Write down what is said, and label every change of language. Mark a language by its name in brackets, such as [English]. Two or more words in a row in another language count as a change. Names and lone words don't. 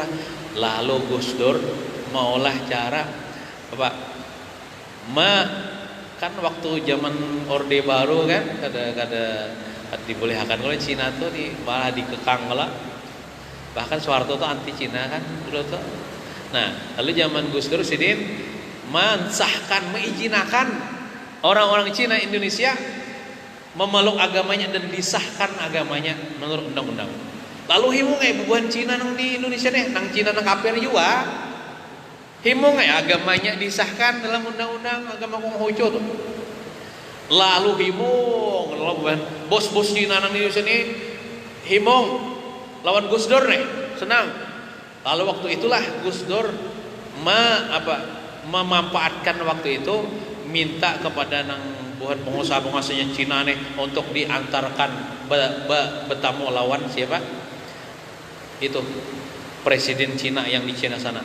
[Banjar] Lalu Gus Dur maulah cara kan waktu zaman Orde Baru kan kada dibolehkan oleh Cina tuh malah dikekang lah. [Indonesian] Bahkan Soeharto tuh anti Cina kan dulu tuh. Nah lalu zaman Gus Dur Sidin mensahkan, mengizinkan orang-orang Cina Indonesia memeluk agamanya dan disahkan agamanya menurut undang-undang. [Banjar] Lalu himung bubuhan Cina nang di Indonesia deh, nang Cina nang kafir juga. Himung agamanya disahkan dalam undang-undang agama Konghucu tuh. Lalu himung bos-bos Cina nang di Indonesia nih himung lawan Gus Dur nih, senang. Lalu waktu itulah Gus Dur memanfaatkan waktu itu minta kepada nang buat pengusaha-pengusahanya Cina nih untuk diantarkan bertamu lawan siapa? [Indonesian] Itu presiden Cina yang di Cina sana.